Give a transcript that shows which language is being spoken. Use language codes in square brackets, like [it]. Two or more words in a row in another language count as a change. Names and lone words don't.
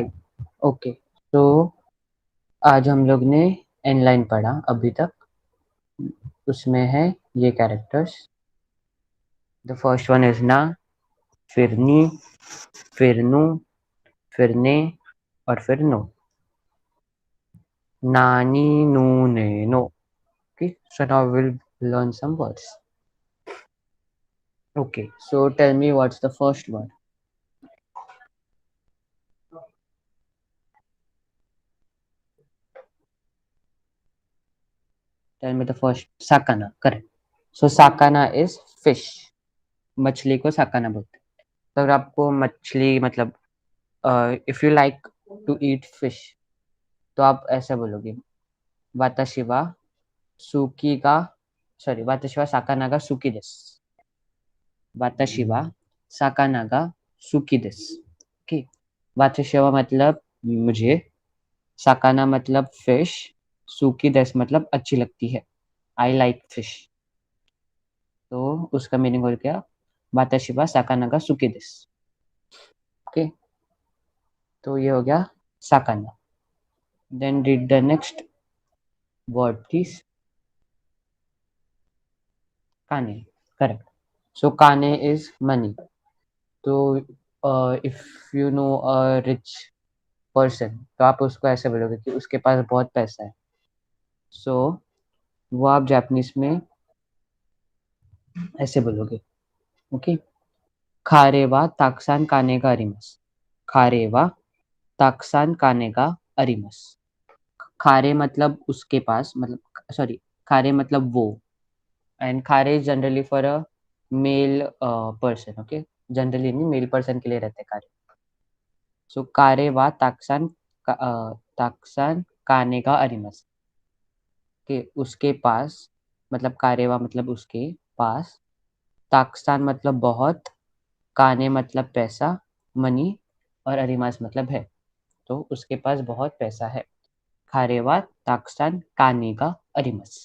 [hi] ओके, तो आज हम लोग ने [en] N line [hi] पढ़ा अभी तक। उसमें है ये कैरेक्टर्स। [en] The first one is ना, [hi] फिर नी, फिर नु, फिर ने और फिर नो। [ja] なにぬねの. [en] Okay, so now we'll learn some words. Okay, so tell me what's the first word. Tell me the first. Sakana, correct. So sakana is fish. [hi] मछली को साकाना बोलते हैं। तो अगर आपको मछली मतलब [en] if you like to eat fish, [hi] तो आप ऐसा बोलोगे, [ja] 私は好きか, सॉरी, 私は魚が好きです. 私は魚が好きです. [hi] ओके, [ja] 私は [hi] मतलब मुझे, साकाना मतलब फिश, [ja] 好きです [hi] मतलब अच्छी लगती है, [en] I like fish. [hi] तो उसका मीनिंग हो गया [ja] 私は魚が好きです. [en] ओके, [hi] तो ये हो गया साकाना। [en] Then read the next word please. काने, करेक्ट। So kane is money. तो if you know a rich person, [hi] तो आप उसको ऐसे बोलोगे कि उसके पास बहुत पैसा है। सो वो आप जापानीज में ऐसे बोलोगे। [ja] ओके, 彼はたくさん金があります. 彼はたくさん金があります. [hi] खारे मतलब उसके पास, मतलब सॉरी, खारे मतलब वो, [en] and kare is generally for a male person. [hi] ओके, जनरली नहीं, [en] male person [hi] के लिए रहते हैं खारे। सो [ja] 彼はたくさんたくさん金があります, [hi] के उसके पास, मतलब कारेवा मतलब उसके पास, ताक्सान मतलब बहुत, काने मतलब पैसा, मनी, और अरिमास मतलब है, तो उसके पास बहुत पैसा है। [ja] 彼はたくさん金があります.